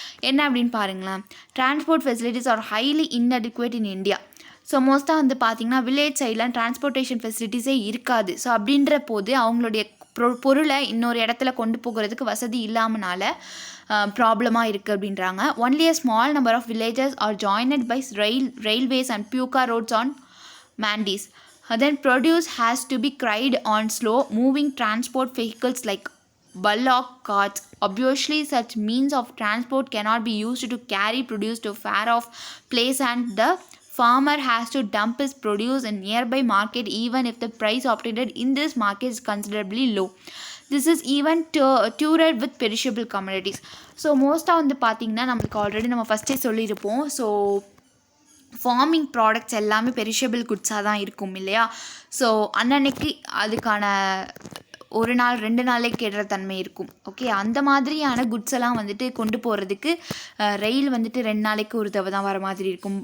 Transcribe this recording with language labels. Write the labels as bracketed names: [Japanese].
[Tamil] என்ன அப்படின்னு பாருங்களேன், [English] Transport facilities are highly inadequate in India. [Tamil] So மோஸ்ட்டாக வந்து பார்த்திங்கன்னா வில்லேஜ் சைட்லாம் டிரான்ஸ்போர்ட்டேஷன் ஃபெசிலிட்டிஸே இருக்காது. ஸோ அப்படின்ற போது அவங்களுடைய பொருளை இன்னொரு இடத்துல கொண்டு போகிறதுக்கு வசதி இல்லாமனால ப்ராப்ளமாக இருக்குது அப்படின்றாங்க. [English] Only a small number of villages are joined by railways and puka roads on mandis. Then produce has to be carried on slow moving transport vehicles like bullock carts. Obviously, such means of transport cannot be used to carry produce to far off place, and the farmer has to dump his produce in nearby market even if the price obtained in this market is considerably low. This is even toured with perishable commodities. [Tamil] So மோஸ்ட்டாக வந்து பார்த்திங்கன்னா நம்மளுக்கு already நம்ம ஃபஸ்ட்டே சொல்லியிருப்போம். So farming products எல்லாமே perishable குட்ஸாக தான் இருக்கும் இல்லையா. ஸோ அன்னன்னைக்கு அதுக்கான 1 நாள் 2 நாளே கெடுற தன்மை இருக்கும். ஓகே, அந்த மாதிரியான குட்ஸ் எல்லாம் வந்துட்டு கொண்டு போகிறதுக்கு ரயில் வந்துட்டு 2 நாளைக்கு ஒரு தடவை தான் வர மாதிரி இருக்கும்.